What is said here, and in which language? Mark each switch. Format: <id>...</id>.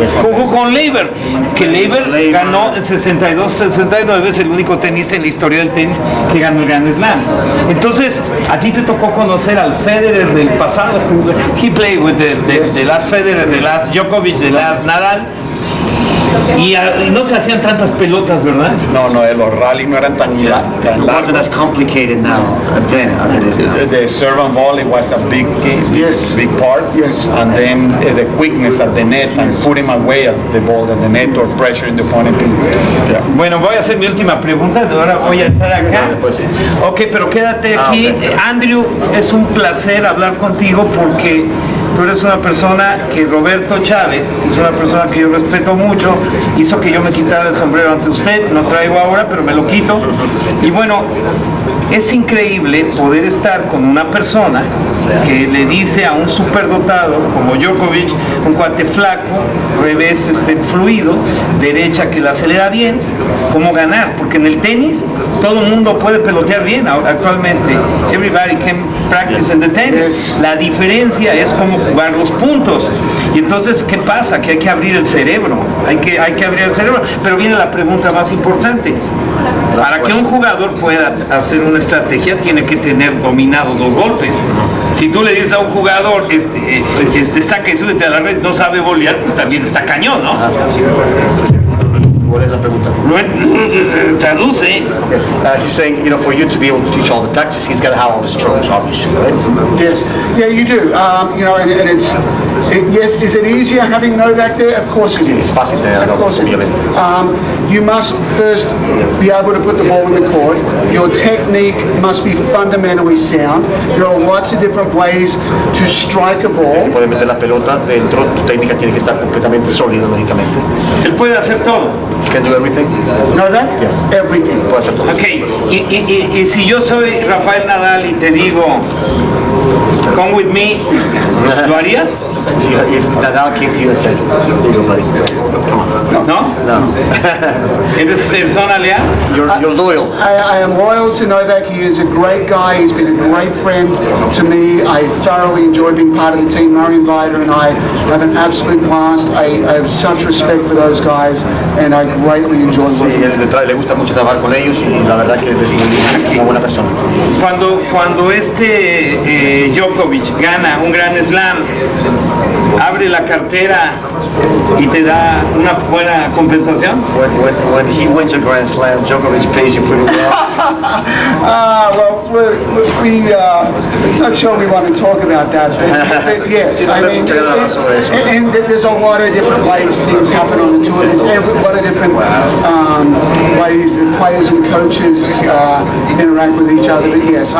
<es>Jugó con Leiber, que Leiber ganó 69 es el único tenista en la historia del tenis que ganó el Grand Slam. Entonces, a ti te tocó conocer al Federer del pasado.</es> <en>He played with the last Federer, the last Djokovic, the last Nadal.</en> <es>Y no se hacían tantas pelotas, ¿verdad? No, los rallies no eran tan</es> <en>It wasn't as</en> <es>largos.</es> <en>complicated now then as it is now. The serve and volley was a big part. Yes. And then the quickness at the net and putting away at the ball at the net or pressuring the opponent. Yeah.</en> <es>Bueno, voy a hacer mi última pregunta, ahora voy a entrar acá. Ok, pero quédate aquí. Andrew, es un placer hablar contigo porque tú eres una persona que Roberto Chávez, que es una persona que yo respeto mucho, hizo que yo me quitara el sombrero ante usted. Lo traigo ahora, pero me lo quito. Y bueno, es increíble poder estar con una persona que le dice a un superdotado como Djokovic, un cuate flaco, revés fluido, derecha que la acelera bien, cómo ganar, porque en el tenis todo el mundo puede pelotear bien actualmente.</es> <en>Everybody can practice in the tennis.</en> <es>La diferencia es cómo jugar los puntos. Y entonces, ¿qué pasa? Que hay que abrir el cerebro. Hay que abrir el cerebro. Pero viene la pregunta más importante. Para que un jugador pueda hacer una estrategia, tiene que tener dominados los golpes. Si tú le dices a un jugador, saca y súbete a la red, no sabe volear, pues también está cañón, ¿no? ¿Cuál es la pregunta? Traduce.</es> <en>He's saying, you know, for you to be able to teach all the tactics, he's got to have all the strokes, obviously, right? Yes, yeah, you do. You know, and yes, is it easier having Novak there? Of course it is.</en> <es>Es fácil</es> <en>Of course it is. You must first be able to put the ball in the court. Your technique must be fundamentally sound. There are lots of different ways to strike a ball.</en> <es>Puedes meter la pelota dentro, tu técnica tiene que estar completamente sólida, lógicamente. Él puede hacer todo.</es> <en>Can do everything? Novak? Yes. Everything.</en> <es>Puede hacer todo. Ok, y si yo soy Rafael Nadal y te digo,</es> <en>come with me,</en> <es>¿lo harías?</es> <en>If Nadal came to you and said, "Here you go, buddy. Come on."</en> <es>¿No? No. ¿Eres persona leal?</es> <en>You're loyal. I am loyal to Novak. He is a great guy. He's been a great friend to me. I thoroughly enjoy being part of the team. Murray and Vida and I have an absolute blast. I have such respect for those guys, and I greatly enjoy</en> <es>Sí,</es> <en>working.</en> <es>le gusta mucho trabajar con ellos y la verdad que es una buena persona. Cuando Djokovic gana un gran slam, abre la cartera y te da una buena compensación.</es> <en>When he wins a Grand Slam, Djokovic pays you pretty well. Well, we're not sure we want to talk about that, but yes, I mean, and there's a lot of different ways things happen on the tour. There's a lot of different ways that players and coaches interact with each other. But yes,</en>